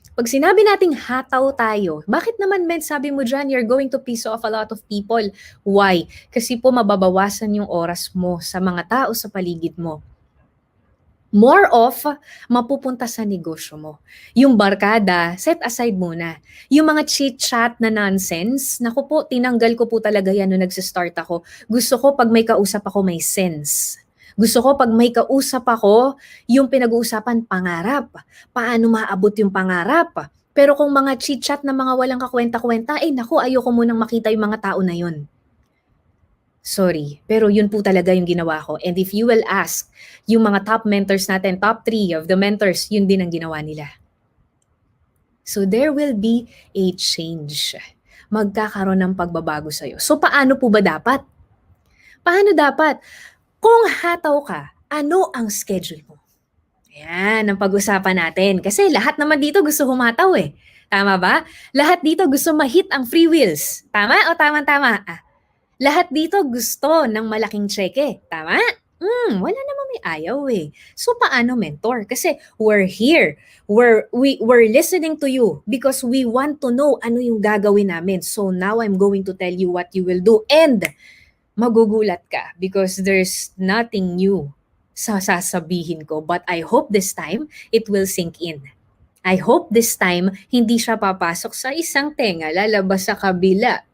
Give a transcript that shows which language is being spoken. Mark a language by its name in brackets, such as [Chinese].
[Filipino] Pag sinabi nating hataw tayo, bakit naman men sabi mo dyan, you're going to piss off a lot of people? [English] Why? [Filipino] Kasi po mababawasan yung oras mo sa mga tao sa paligid mo. More of mapupunta sa negosyo mo. Yung barkada, set aside muna. Yung mga chit-chat na nonsense, naku po, tinanggal ko po talaga yan nung nagsistart ako. Gusto ko pag may kausap ako, may sense. Gusto ko pag may kausap ako, yung pinag-uusapan pangarap. Paano maabot yung pangarap? Pero kung mga chit-chat na mga walang kakwenta-kwenta, naku, ayoko munang makita yung mga tao na yun. Sorry, pero yun po talaga yung ginawa ko. And if you will ask, yung mga top mentors natin, top 3 of the mentors, yun din ang ginawa nila. [English] So there will be a change. [Filipino] Magkakaroon ng pagbabago sa'yo. So paano po ba dapat? Paano dapat? Kung hataw ka, ano ang schedule mo? Ayan, ang pag-usapan natin. Kasi lahat naman dito gusto humataw eh. Tama ba? Lahat dito gusto ma-hit ang free wheels. Tama o tama-tama? Lahat dito gusto ng malaking cheque. Tama? Wala namang may ayaw eh. So paano mentor? Kasi we're here. [English] We're listening to you because we want to know ano yung gagawin namin. So now I'm going to tell you what you will do. And magugulat ka because there's nothing new sa sasabihin ko. But I hope this time it will sink in. [Filipino] I hope this time hindi siya papasok sa isang tenga, lalabas sa kabila.